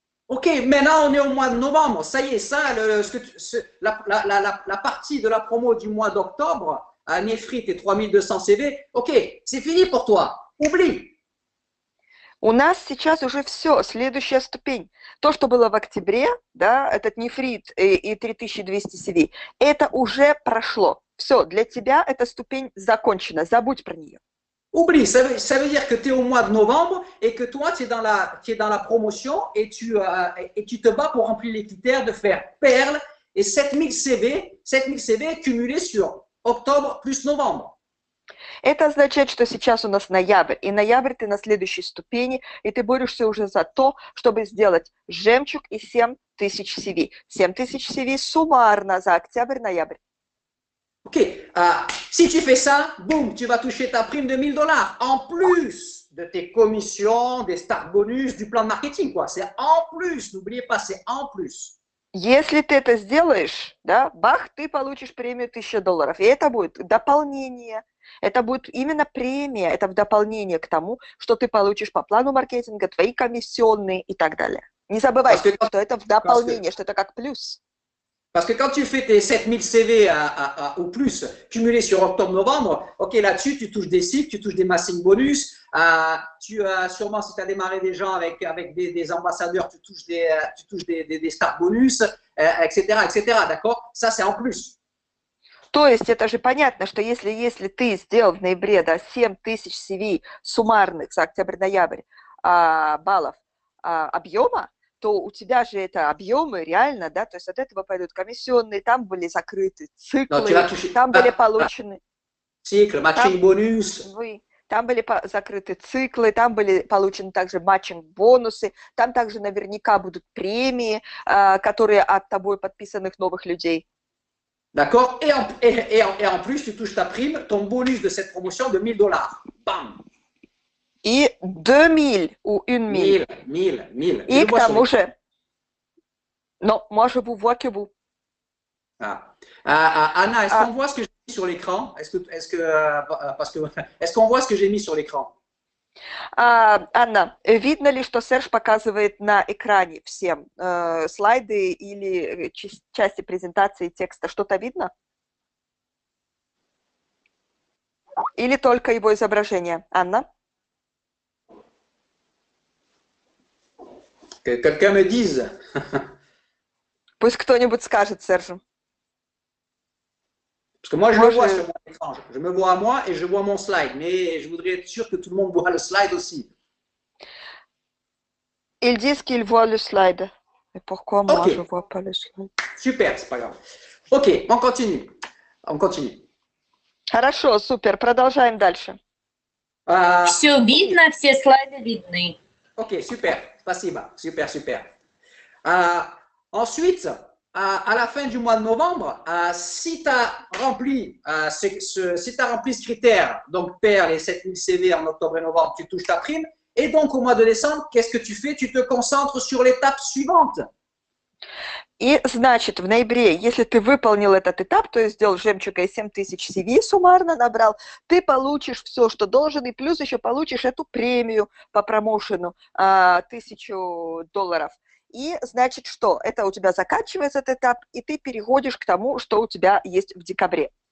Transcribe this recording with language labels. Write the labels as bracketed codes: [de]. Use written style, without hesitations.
[fr] Ok, maintenant on est au mois de novembre. Ça y est, ça, la partie de la promo du mois d'octobre, à Nefrit et 3200 CV, ok, c'est fini pour toi. Oublie. [ru] У нас сейчас уже все, следующая ступень. То, что было в октябре, да, этот нефрит и 3200 CV, это уже прошло. Все, для тебя эта ступень закончена, забудь про нее. [fr] Oublie, ça veut dire que tu es au mois de novembre et que toi, tu es dans la promotion et tu te bats pour remplir les critères de faire perle et 7000 CV cumulés sur octobre plus novembre. [ru] Это означает, что сейчас у нас ноябрь, и ноябрь ты на следующей ступени, и ты борешься уже за то, чтобы сделать жемчуг и 7000 CV. 7000 CV суммарно за октябрь-ноябрь. [fr] Ok, si tu fais ça, boum, tu vas toucher ta prime de $1000 en plus de tes commissions, des start bonus, du plan de marketing, quoi. C'est en plus, n'oubliez pas, c'est en plus. [ru] Если ты это сделаешь, да, бах, ты получишь премию $1000. И это будет дополнение, это будет именно премия, это в дополнение к тому, что ты получишь по плану маркетинга, твои комиссионные и так далее. Не забывайте, что это в дополнение, что это как плюс. [fr] Parce que quand tu fais tes 7000 CV ou plus cumulés sur octobre-novembre, ok, là-dessus, tu touches des cycles, tu touches des massing bonus. Sûrement, si tu as démarré des gens avec des ambassadeurs, tu touches des start bonus, etc., etc. D'accord? Ça, c'est en plus. [ru] То есть это же понятно, что если ты сделал в ноябре, да, 7000 CV суммарных за октябрь-ноябрь баллов объема, то у тебя же это объемы реально, да, то есть от этого пойдут комиссионные, там были закрыты циклы, там были получены... Цикл, матчинг бонус. Там были закрыты циклы, там были получены также матчинг-бонусы, там также наверняка будут премии, которые от тобой подписанных новых людей. [fr] D'accord? Et en plus, tu touches ta prime, ton bonus de cette promotion de $1000. Bam! [ru] И 2000 ou 1000. 1000. И к тому же, [fr] non, moi je vous vois que vous. Anna, est-ce qu'on voit ce que j'ai mis sur l'écran? Est-ce qu'on voit ce que j'ai mis sur l'écran? [ru] Анна, видно ли, что Серж показывает на экране всем слайды или части презентации текста? Что-то видно? Или только его изображение? Анна? [fr] Que quelqu'un me dise. [ru] Пусть кто-нибудь скажет Сержу. [fr] Parce que moi, je le vois sur mon écran. Je me vois à moi et je vois mon slide. Mais je voudrais être sûr que tout le monde voit le slide aussi. Ils disent qu'ils voient le slide. Mais pourquoi moi, je ne vois pas le slide? Super, c'est pas grave. Ok, on continue. On continue. [ru] Хорошо, супер. Продолжаем дальше. Все видно, все слайды видны. [fr] Ok, super. Spasiba. Super. Ensuite, à la fin du mois de novembre, si tu as rempli ce critère, donc paire les 7000 CV en octobre et novembre, tu touches ta prime. Et donc, au mois de décembre, qu'est-ce que tu fais? Tu te concentres sur l'étape suivante. [ru] И, значит, в ноябре, если ты выполнил этот этап, то есть сделал жемчуга и 7000 CV суммарно набрал, ты получишь все, что должен, и плюс еще получишь эту премию по промоушену $1000. И, значит, что? Это у тебя заканчивается этот этап, и ты переходишь к тому, что у тебя есть в декабре.